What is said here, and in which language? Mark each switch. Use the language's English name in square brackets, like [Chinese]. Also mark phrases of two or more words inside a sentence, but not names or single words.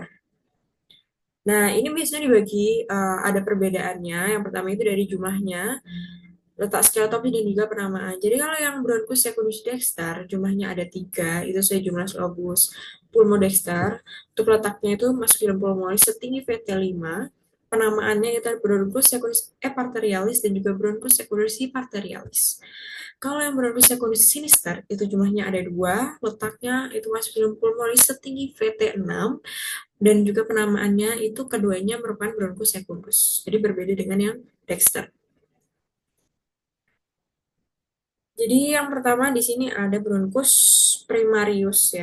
[Indonesian] Nah, ini biasanya dibagi, ada perbedaannya. Yang pertama itu dari jumlahnya, letak skeletopi dan juga penamaan. Jadi kalau yang [Latin] bronchus secundus dexter, [Indonesian] jumlahnya ada 3, itu saya jumlah [Latin] lobus pulmodexter. [Indonesian] Untuk letaknya itu masuk dalam pulmonalis setinggi VT5. Penamaannya itu [Latin] bronchus secundus eparterialis [Indonesian] dan juga [Latin] bronchus secundus hiparterialis. [Indonesian] Kalau yang [Latin] bronchus secundus sinister, [Indonesian] itu jumlahnya ada 2, letaknya itu masuk dalam pulmonalis setinggi VT6, dan juga penamaannya itu keduanya merupakan [Latin] bronchus secundus. [Indonesian] Jadi berbeda dengan yang dexter. Jadi yang pertama di sini ada [Latin] bronchus primarius [Indonesian] ya.